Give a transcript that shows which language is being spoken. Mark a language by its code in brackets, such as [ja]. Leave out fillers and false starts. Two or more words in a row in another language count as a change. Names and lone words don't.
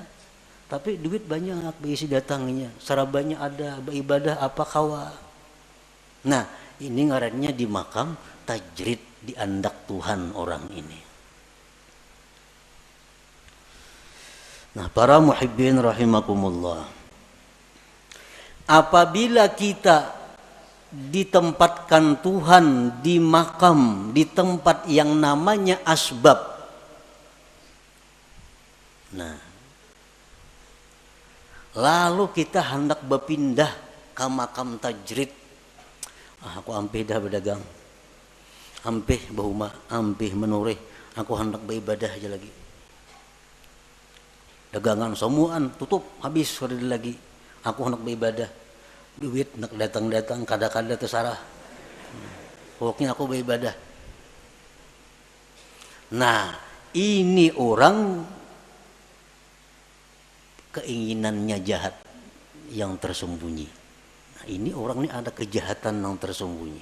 [bjn] Tapi duit banyak beisi datangnya. Sarabanya ada, beribadah apa kawa. Nah, ini ngarannya di makam tajrid, diandak Tuhan orang ini. [id] Nah, para [ar] محبين رحمكم الله. [id] Apabila kita ditempatkan Tuhan di makam, di tempat yang namanya asbab. Nah, lalu kita hendak berpindah ke makam tajrid. [bjn] Aku ampih dah berdagang. Ampih bahuma, ampih menurih. Aku hendak beribadah aja lagi. Dagangan semuaan tutup, habis sudah lagi. Aku hendak beribadah. Duit nak datang-datang, kada-kada terserah. [id] Pokoknya aku beribadah. Nah, ini orang keinginannya jahat yang tersembunyi. Nah, ini orang ini ada kejahatan yang tersembunyi.